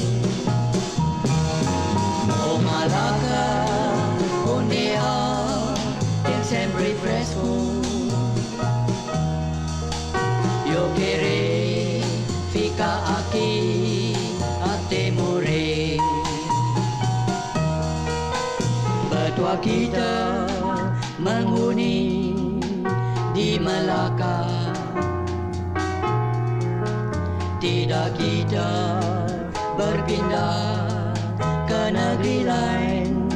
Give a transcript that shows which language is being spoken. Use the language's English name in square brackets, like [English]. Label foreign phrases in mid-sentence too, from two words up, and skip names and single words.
[Malaccan Creole Portuguese] Oh Malacca, onde há tem sempre fresco, eu querer. Fica aqui até morrer. [Malay] Berdua kita menghuni di Melaka. Tidak kita berpindah ke negeri lain.